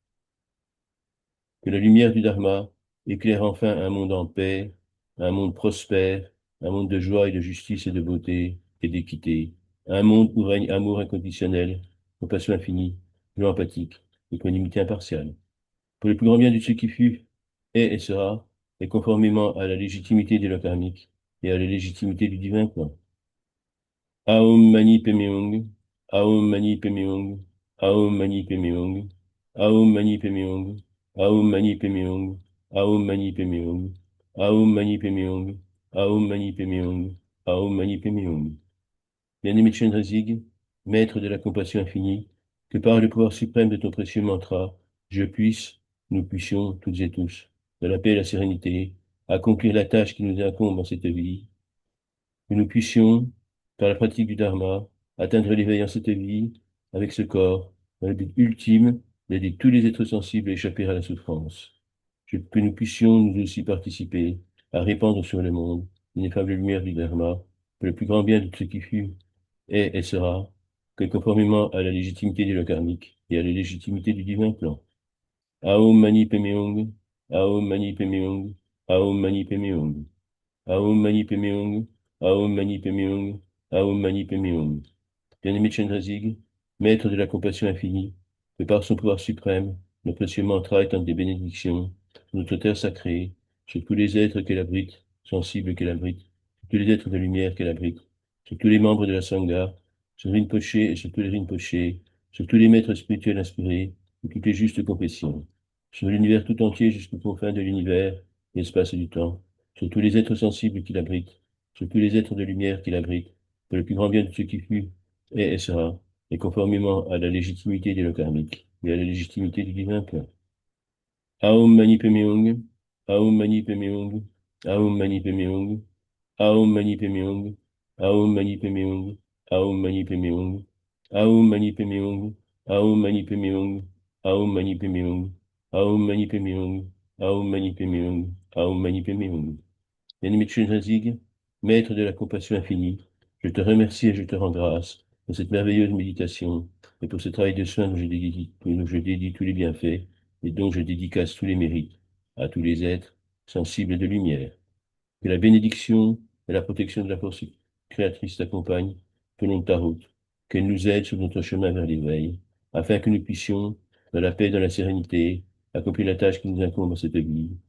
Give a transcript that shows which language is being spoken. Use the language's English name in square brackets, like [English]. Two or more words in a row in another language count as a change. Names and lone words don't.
[French] Que la lumière du Dharma éclaire enfin un monde en paix, un monde prospère, un monde de joie et de justice et de beauté et d'équité, un monde où règne amour inconditionnel, compassion infinie, joie empathique, équanimité impartiale. Pour le plus grand bien de ce qui fut, est et sera, et conformément à la légitimité des lois karmiques et à la légitimité du divin plan. [Sanskrit] Aum Mani Padme Hum. Aum Mani Padme Hum. Aum Mani Padme Hum. Aum Mani Padme Hum. Aum Mani Padme Hum. Aum Mani Padme Hum. Aum Mani Padme Hum. Aum Mani Padme Hum. Aum Mani Padme Hum. [French] Bien-aimé Chenrezig, maître de la compassion infinie, que par le pouvoir suprême de ton précieux mantra, je puisse, nous puissions, toutes et tous, de la paix et la sérénité, accomplir la tâche qui nous incombe en cette vie, que nous puissions, par la pratique du Dharma, atteindre l'éveil en cette vie, avec ce corps, dans le but ultime d'aider tous les êtres sensibles à échapper à la souffrance. Que nous puissions nous aussi participer à répandre sur le monde l'ineffable lumière du Dharma, pour le plus grand bien de ce qui fut, est et sera, que conformément à la légitimité du lot karmique et à la légitimité du divin plan. [Sanskrit] Aum Mani Padme Hum. Aum Mani Padme Hum. Aum Mani Padme Hum. Aum Mani Padme Hum. Aum Mani Padme Hum. Aum Mani Padme Hum. [French] Bien-aimé Chenrezig, maître de la compassion infinie, que par son pouvoir suprême, nos précieux mantras étendent des bénédictions sur notre terre sacrée, sur tous les êtres qu'elle abrite, sensibles qu'elle abrite, sur tous les êtres de lumière qu'elle abrite, sur tous les membres de la Sangha, sur Rinpoché et sur tous les Rinpochés, sur tous les maîtres spirituels inspirés, et toutes les justes confessions, sur l'univers tout entier jusqu'aux confins de l'univers, l'espace et du temps, sur tous les êtres sensibles qu'il abrite, sur tous les êtres de lumière qu'il abrite, pour le plus grand bien de ce qui fut, et sera, et conformément à la légitimité des lois karmiques et à la légitimité du divin plan. [Sanskrit] Aum Mani Padme Hum. Aum Mani Padme Hum. Aum Mani Padme Hum. Aum Mani Padme Hum. Aum Mani Padme Hum. Aum Mani Padme Hum. Aum Mani Padme Hum. Aum Mani Padme Hum. Aum Mani Padme Hum. Aum Mani Padme Hum. Aum Mani Padme Hum. Aum Mani Padme Hum. [French] Bien-aimé Chenrezig, maître de la compassion infinie, je te remercie et je te rends grâce pour cette merveilleuse méditation et pour ce travail de soin dont je dédie tous les bienfaits et dont je dédicace tous les mérites à tous les êtres sensibles de lumière. Que la bénédiction et la protection de la force créatrice t'accompagnent tout le long de ta route, qu'elle nous aide sur notre chemin vers l'éveil, afin que nous puissions, dans la paix et dans la sérénité, accomplir la tâche qui nous incombe en cette vie,